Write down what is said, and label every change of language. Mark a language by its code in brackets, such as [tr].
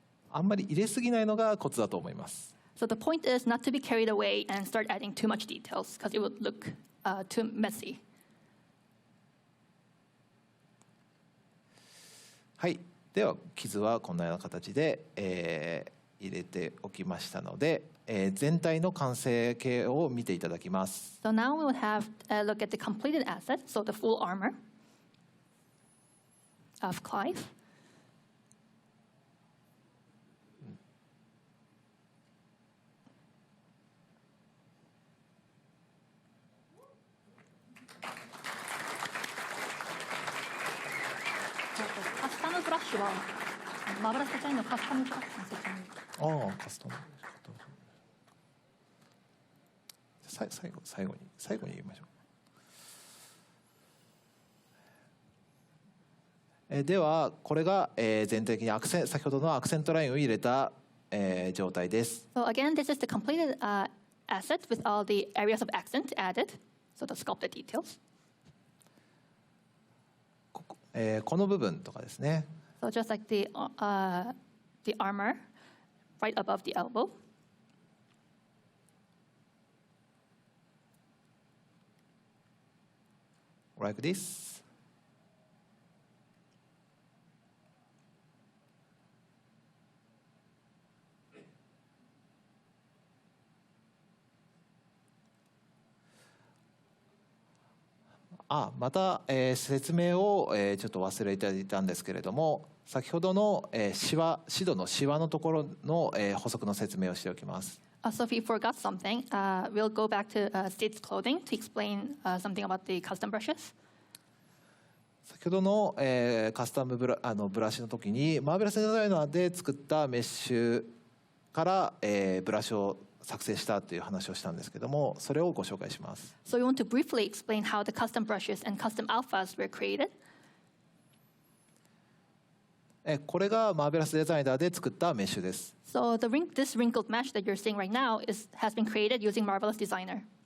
[ja] あんまり入れすぎないのがコツだと思います。 [en] So the point is not to be carried away and start adding too much details because it would look too messy. [ja] はい、では傷はこのような形で、入れておきましたので、全体の完成形を見ていただきます。 [en] So now we would have a look at the completed asset, so the full armor of Clive. [ja] カスタムブラッシュはマーベラスデザインのカスタムブラッシュの説明。カスタム。最後に言いましょう。ではこれが、全体的に先ほどのアクセントラインを入れた、状態です。 [en] So again, this is the completed asset with all the areas of accent added, so the sculpted details. [ja] この部分とかですね。 [en] So just like the armor right above the elbow. like this. [ja] また、説明を、ちょっと忘れていたんですけれども、先ほどの、シドのシワのところの、補足の説明をしておきます。 [en] So if you forgot something, we'll go back to Steve's clothing to explain something about the custom brushes. [ja] 先ほどの、カスタムブラシの時にマーベラスデザイナーで作ったメッシュから、ブラシを作成したという話をしたんですけども、それをご紹介します。 [en] So we want to briefly explain how the custom brushes and custom alphas were created. [ja] これがマーベラスデザイナーで作ったメッシュです。 [en] So this wrinkled mesh that you're seeing right now has been created using Marvelous Designer.